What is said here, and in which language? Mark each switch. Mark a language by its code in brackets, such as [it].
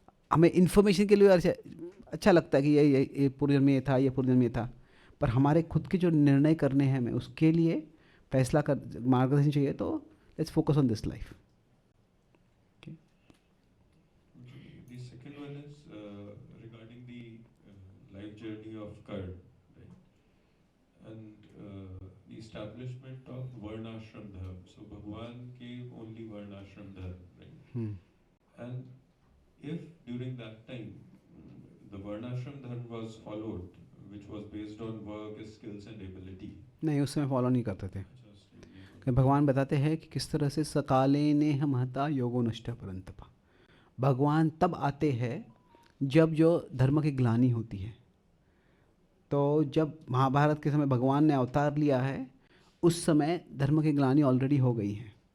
[hi] हमें इन्फॉर्मेशन के लिए अच्छा लगता है कि ये पूर्व जन्म में ये था, ये पूर्व जन्म में ये था, पर हमारे खुद के जो निर्णय करने हैं हमें उसके लिए फैसला कर, मार्गदर्शन चाहिए। [en] तो let's focus on this life. The second one is regarding the life journey of Karna, right? And the establishment of varnashram dharma. So Bhagwan gave only varnashram dharma, right? And if during that time the varnashram dharma was followed, which was based on work, skills and ability. [hi] नहीं, उस समय follow नहीं करते थे। भगवान बताते हैं कि किस तरह से [sa] सकाले ने हम हता योगो नष्ट परंतपा। [hi] भगवान तब आते हैं जब जो धर्म की ग्लानि होती है। तो जब महाभारत के समय भगवान ने अवतार लिया है, उस समय धर्म की ग्लानि ऑलरेडी हो गई है।